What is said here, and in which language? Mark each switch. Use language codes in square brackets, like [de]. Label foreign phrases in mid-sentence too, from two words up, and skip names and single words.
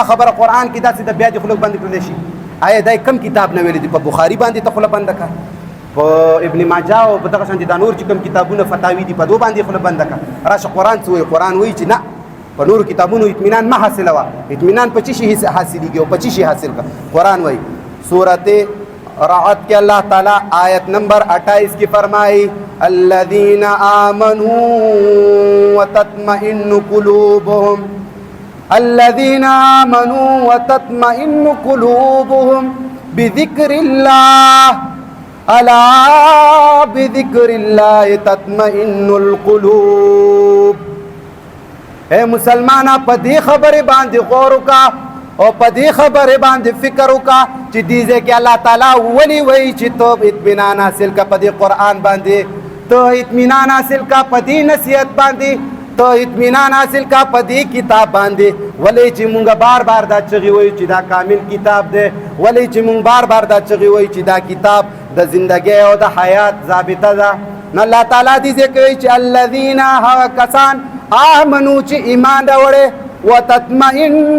[ps] خبره قرآن کې داسې د بیا دې خوله بند کړلی شي آیا دا کم کتاب نه ویلی دي په بخاري باندې ته خوله بنده کړه په ابن ماجه او په دغه شانتې دا نور چې کوم کتابونه فتاوی دي په دو باندې خوله بنده کړه راشه قرآن څه وایي قرآن وایي چې نه په نورو کتابونو اطمینان مه حاصلوه اطمینان په څه شي حاصلېږي او په څه شي حاصل کړه قرآن وایي [ur] صورت رعد کے اللہ تعالیٰ آیت نمبر 28 کی فرمائی [ar] الذین آمنوا وتطمئن قلوبهم الذین آمنوا وتطمئن قلوبهم بذکر اللہ الا بذکر اللہ تطمئن القلوب [ps] اے مسلمانہ پدی خبر باندې غور وکا او پدی خبر باندې فکر وکا چې دیزه کې الله تعالی ولی وی چې تو اطمینان حاصل کا پدی قرآن باندې تو اطمینان حاصل کا پدی نصیحت باندې تو اطمینان حاصل کا پدی کتاب باندې ولی چې مونږ بار بار دا چغي وی چې دا کامل کتاب دی ولی چې مونږ بار بار دا چغي وی چې دا کتاب د زندګۍ او د حیات ضابطه ده نو الله تعالی دې کوي چې الذین کسان آمنو چې ایمان راوړي وتطمئن